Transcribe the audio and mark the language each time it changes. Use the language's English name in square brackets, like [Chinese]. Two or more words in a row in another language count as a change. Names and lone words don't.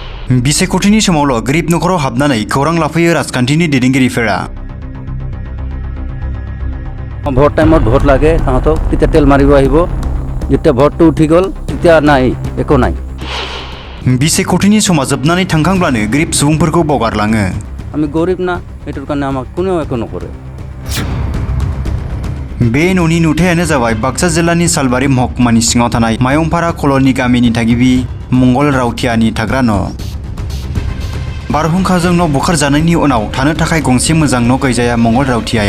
[Bodo] बिसायख'थिनि समावल' गोरिब नखराव हाबनानै खौरां लाफैयो राजखान्थिनि दैदेनगिरिफोरा। [Assamese] ভোট টাইমত ভোট লাগে তাহাঁতক তেতিয়া তেল মাৰিব আহিব যেতিয়া ভোটটো উঠি গ'ল তেতিয়া নাই একো নাই। [Bodo] बिसायख'थिनि समा जोबनानै थांखांब्लानो गोरिब सुबुंफोरखौ बावगारलाङो। [Assamese] আমি গরিব না এটার কারণে আমাক কোনেও একো নকৰে। [Bodo] बे न'नि नुथायानो जाबाय बाक्सा जिल्लानि सालबारि महकुमानि सिङाव थानाय मायंपारा कल'नि गामिनि थागिबि मंगल रावथियानि थाग्रा न'। बारहुंखाजों न' बुखारजानायनि उनाव थानो थाखाय गंसे मोजां न' गैजाया मंगल रावथियाया।